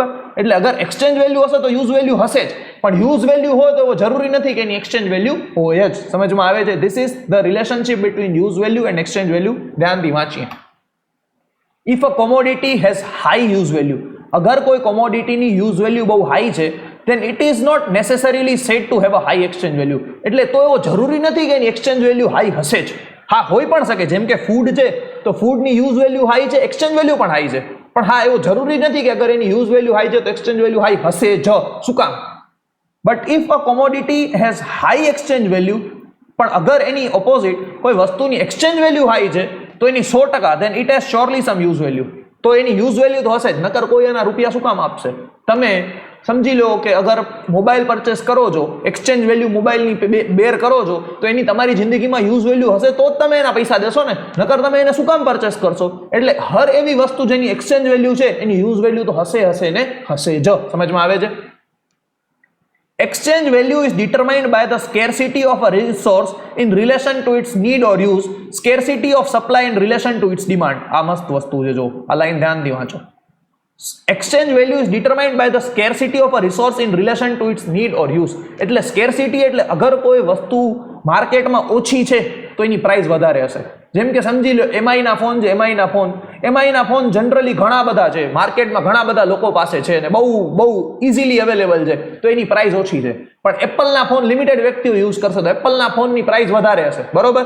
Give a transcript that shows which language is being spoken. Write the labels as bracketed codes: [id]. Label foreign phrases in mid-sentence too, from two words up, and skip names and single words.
[gu] એટલે અગર [en] exchange value [gu] હશે તો [en] use value [gu] હશે જ, પણ [en] use value [gu] હોય તો જરૂરી નથી કે એની [en] exchange value [gu] હોય જ. સમજમાં આવે છે? [en] This is the relationship between use value and exchange value. [gu] ધ્યાનથી વાંચીએ. [en] If a commodity has high use value, [gu] અગર કોઈ કોમોડિટીની [en] use value [gu] બહુ હાઈ છે [en] then it is not necessarily said to have a high exchange value. [gu] એટલે તો એવો જરૂરી નથી કે એની [en] exchange value high [gu] હશે જ. હા, હોઈ પણ શકે. જેમ કે ફૂડ છે તો ફૂડની [en] use value high [gu] છે, [en] exchange value [gu] પણ હાઈ છે. પણ હા, એવું જરૂરી નથી કે અગર એની [en] use value high [gu] છે તો [en] exchange value high [gu] હશે જ. શું કામ? [en] But if a commodity has high exchange value, [gu] પણ અગર એની ઓપોઝિટ કોઈ વસ્તુની [en] exchange value high [gu] છે તો એની 100%, [en] then it has surely some use value. [gu] તો એની [en] use value [gu] તો હશે જ, નકર કોઈ એના રૂપિયા શું કામ આપશે? તમે સમજી લો કે અગર [en] mobile purchase [gu] કરો છો, [en] exchange value [gu] મોબાઈલની બેર કરો છો, તો એની તમારી જિંદગીમાં [en] use value [gu] હશે તો જ તમે એના પૈસા દેશો ને, નકર તમે એને શું કામ પરચેસ કરશો? એટલે હર એવી વસ્તુ જેની [en] exchange value [gu] છે એની [en] use value [gu] તો હશે ને હશે જ. સમજમાં આવે છે? [en] Exchange value is determined by the scarcity of a resource in relation to its need or use, scarcity of supply in relation to its demand. [gu] આ મસ્ત વસ્તુ છે, જો આ લાઈન ધ્યાનથી વાંચો. [en] Exchange value is determined by the scarcity of a resource in relation to its need or use. [gu] એટલે scarcity એટલે અગર કોઈ વસ્તુ માર્કેટમાં ઓછી છે તો એની પ્રાઇસ વધારે હશે. જેમ કે સમજી લો MI ના ફોન છે, MI ના ફોન જનરલી ઘણા બધા છે, માર્કેટમાં ઘણા બધા લોકો પાસે છે અને બહુ [en] easily available [gu] છે, તો એની પ્રાઇસ ઓછી છે. પણ એપલના ફોન લિમિટેડ વ્યક્તિઓ યુઝ કરશે તો એપલના ફોનની પ્રાઇસ વધારે હશે, બરોબર?